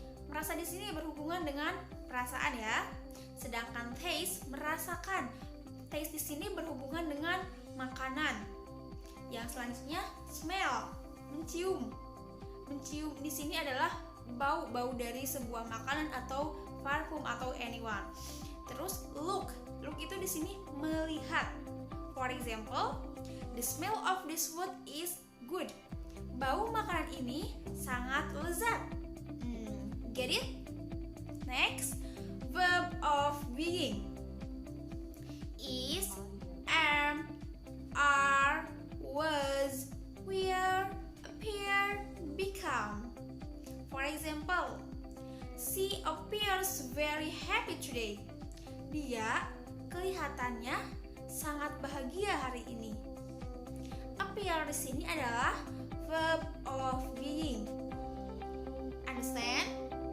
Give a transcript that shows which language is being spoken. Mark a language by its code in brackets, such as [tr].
[id] Merasa di sini berhubungan dengan perasaan ya. Sedangkan taste, merasakan. Taste di sini berhubungan dengan makanan. Yang selanjutnya smell, mencium. Mencium di sini adalah bau dari sebuah makanan atau parfum atau anyone. Terus look itu di sini melihat. [en] For example, the smell of this food is good. [id] Bau makanan ini sangat lezat. [en] Get it? Next, verb of being. Is, am, are, was, were, appear, become. For example, she appears very happy today. [id] Dia kelihatannya sangat bahagia hari ini. Appear di sini adalah verb of being. [en] Understand?